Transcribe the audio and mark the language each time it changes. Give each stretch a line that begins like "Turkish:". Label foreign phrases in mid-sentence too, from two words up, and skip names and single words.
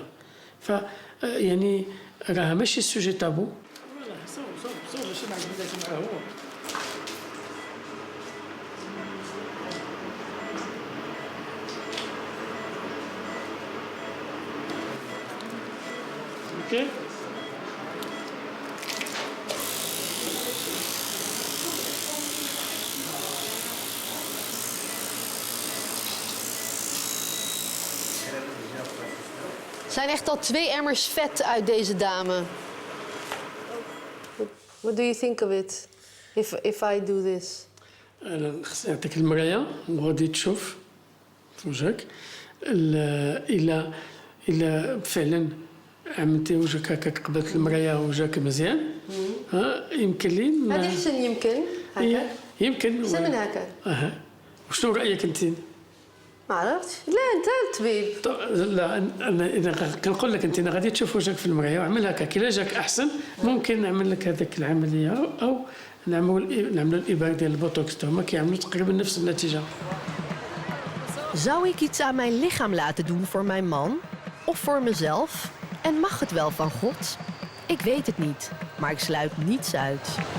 Arabic: ف يعني راه ماشي سوجي طابو. اوكي
Dutch: zijn echt al 2 emmers vet uit deze dame.
English: What do you think of it if I do this?
Arabic: انا خصني نعطيك المرايه وغادي تشوف في وجهك الا فعلا عملتي وجهك هكاك قبلت المرايه وجهك مزيان يمكن لي هذه احسن يمكن هكا يمكن احسن من هكا. وشنو رايك انت؟ ما عرفتش. لا انت الطبيب. لا انا كنقول لك انت غادي تشوف وجهك في المرايه وعمل هكا كي لا جاك احسن ممكن نعمل لك هذيك العمليه او نعملوا الابر ديال البوتوكس. هما كيعملوا تقريبا نفس النتيجه.
Dutch: Zou ik iets aan mijn lichaam laten doen voor mijn man of voor mezelf? En mag het wel van God? Ik weet het niet, maar ik sluit niets uit.